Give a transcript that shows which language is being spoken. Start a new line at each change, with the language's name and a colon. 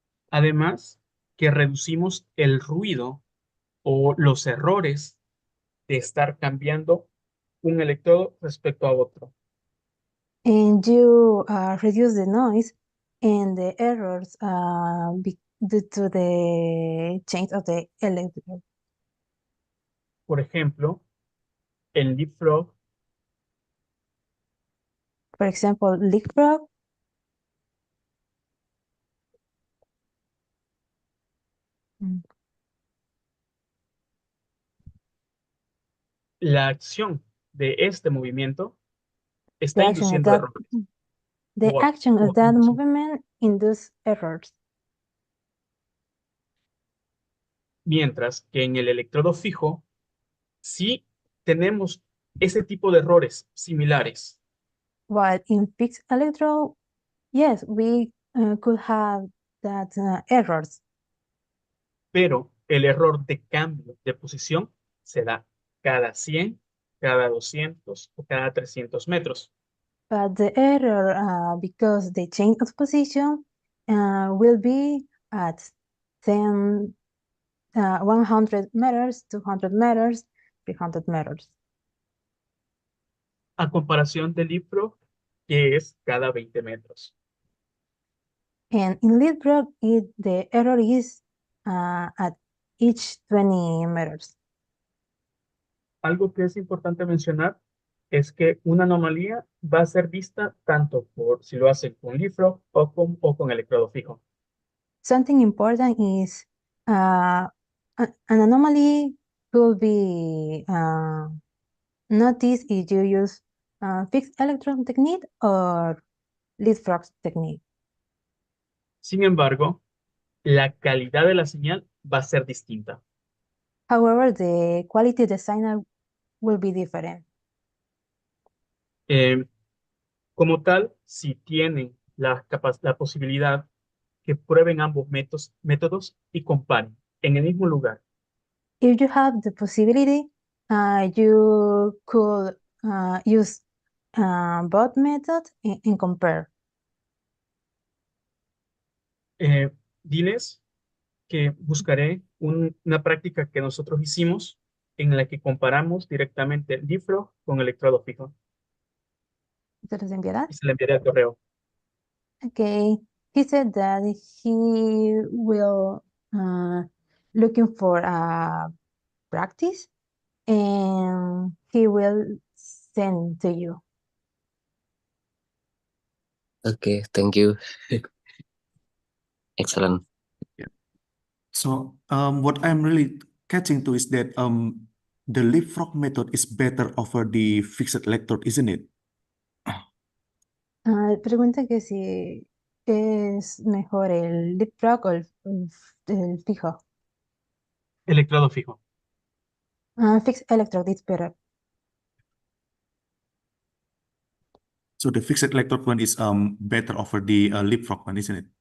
Spanish: Además, que reducimos el ruido o los errores de estar cambiando un electrodo respecto a otro.
English: And you reduce the noise and the errors due to the change of the electrode.
Spanish: Por ejemplo, en leapfrog,
English: For example, leapfrog.
Spanish: la acción de este movimiento está
English: The action of
Spanish: induciendo
English: that,
Spanish: errores.
English: the o- action o of that
Spanish: induciendo.
English: movement induce errors.
Spanish: Mientras que en el electrodo fijo, sí tenemos ese tipo de errores similares,
English: While in fixed electrode, yes, we could have that errors,
Spanish: pero el error de cambio de posición se da cada 100, cada 200 o cada 300 metros.
English: but the error because the change of position will be at 10, 100 meters, 200 meters, 300 meters.
Spanish: A comparación del leapfrog, que es cada 20 metros.
English: And in leapfrog, the error is at each 20 meters.
Spanish: Algo que es importante mencionar es que una anomalía va a ser vista tanto por si lo hacen con leapfrog o con electrodo fijo.
English: Something important is an anomaly could be noticed if you use fixed electron technique or leapfrog technique.
Spanish: Sin embargo, la calidad de la señal va a ser distinta.
English: However, the quality of the signal will be different.
Spanish: Como tal, si tienen la posibilidad que prueben ambos métodos y comparen en el mismo lugar.
English: If you have the possibility, you could use both methods and compare.
Spanish: Diles que buscaré una práctica que nosotros hicimos en la que comparamos directamente el leapfrog con electrodo fijo ¿Se los enviará? y se le enviaré al correo.
English: Okay, he said that he will looking for a practice and he will send to you. Okay, thank you. Excellent. So what I'm really catching to is that the leapfrog method is better over the fixed electrode, isn't it?
Spanish: Pregunta que si es mejor el leapfrog o el fijo. Electrodo fijo.
English: Fixed electrode is better. So the fixed electrode one is better over the leapfrog one, isn't it?